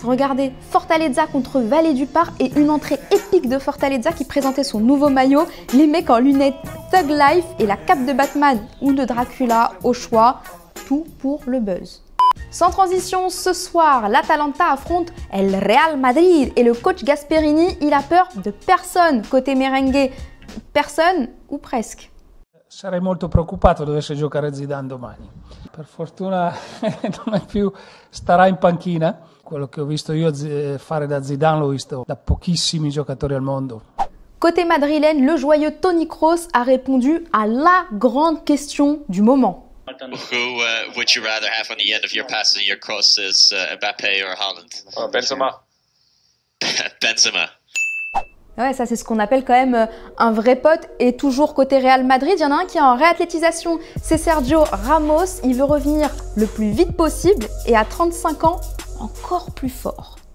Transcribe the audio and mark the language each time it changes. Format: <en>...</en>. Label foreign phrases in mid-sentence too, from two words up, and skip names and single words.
<fr>Regardez, Fortaleza contre Valledupar et une entrée épique de Fortaleza qui présentait son nouveau maillot, les mecs en lunettes Thug Life et la cape de Batman ou de Dracula au choix. Tout pour le buzz. Sans transition, ce soir, l'Atalanta affronte El Real Madrid et le coach Gasperini, il a peur de personne côté merengue. Personne ou presque.</fr> <it>Sarei molto preoccupato dovesse giocare Zidane domani. Per fortuna starà in panchina. Quello che ho visto io fare da Zidane l'ho visto da pochissimi giocatori al mondo.</it> <fr>Côté madrilène, le joyeux Toni Kroos a répondu à la grande question du moment.</fr> <en>Who would you rather have on the end of your passes, your crosses, Mbappé or Haaland? Benzema. Benzema.</en> <fr>Ouais, ça c'est ce qu'on appelle quand même un vrai pote. Et toujours côté Real Madrid, il y en a un qui est en réathlétisation, c'est Sergio Ramos. Il veut revenir le plus vite possible et à 35 ans, encore plus fort.</fr>